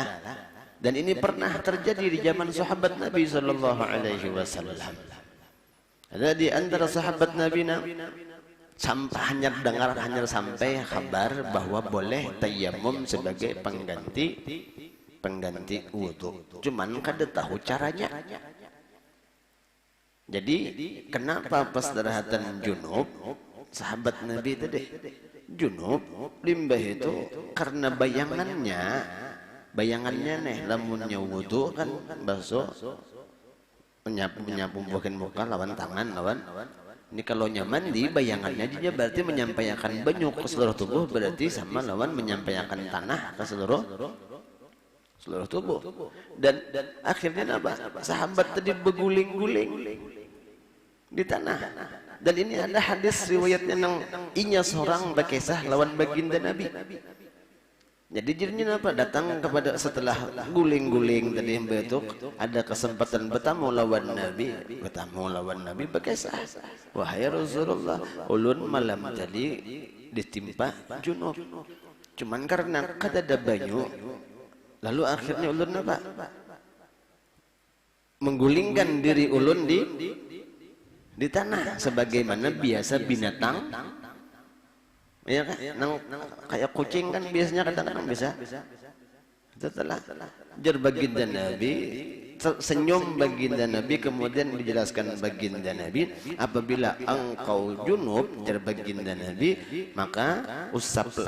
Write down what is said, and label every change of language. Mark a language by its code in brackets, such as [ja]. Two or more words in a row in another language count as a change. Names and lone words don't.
[id] Dan ini pernah terjadi di zaman sahabat Nabi [ar] صلى الله عليه وسلم. [id] Ada di antara sahabat Nabi hanya sampai kabar bahwa boleh tayammum sebagai pengganti wudu, [bjn] cuman kada tahu caranya. Jadi kenapa pas darahatan junub sahabat Nabi tadi junub limbah itu karena bayangannya nih lamunnya wudu kan basuh menyapu bukan muka lawan tangan lawan. Ini kalau nyaman di bayangannya dia berarti menyampaikan banyu ke seluruh tubuh, berarti sama lawan menyampaikan tanah ke seluruh tubuh. [id] Dan akhirnya apa? Sahabat tadi berguling-guling di tanah. [bjn] Dan ini ada hadis riwayatnya nang inya seorang berkisah lawan baginda Nabi. [id] Jadi jadinya apa? Datang kepada setelah guling-guling tadi betuk, ada kesempatan bertamu lawan Nabi berkisah. [bjn] Wahai Rasulullah, ulun malam tadi ditimpa junub. Cuman karena kada ada banyu, lalu akhirnya ulun apa? Menggulingkan diri ulun di tanah sebagaimana biasa binatang. [id] Ya kan? Kayak kucing kan biasanya kadang-kadang bisa. Setelah jar baginda Nabi, senyum baginda Nabi, kemudian dijelaskan baginda Nabi, apabila engkau junub, jar baginda Nabi, maka usaplah.